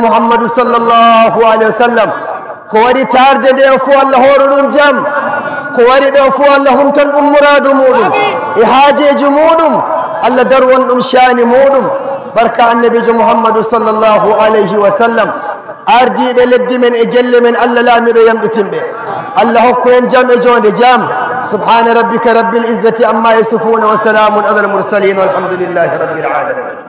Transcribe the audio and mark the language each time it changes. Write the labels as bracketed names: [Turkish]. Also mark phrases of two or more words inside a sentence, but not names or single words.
[Fula] muhammadu [Arabic] صلى الله عليه وسلم [Fula] ko waɗi tarde nde fuu Allah hooro ɗum jam ko wari ɗo fuu Allah humtan ɗum muradu muɗum e haajeji muɗum Allah darwon ɗum shani muɗum barka annabijo muhammadu [Arabic] صلى الله عليه وسلم [Fula] ardiɓe leddi men e gelle men Allah laamiɗo yamɗitinɓe Allah hokku en jam e jonde jam [Arabic] سبحان ربك رب العزة عما يصفون وسلام على المرسلين والحمد لله رب العالمين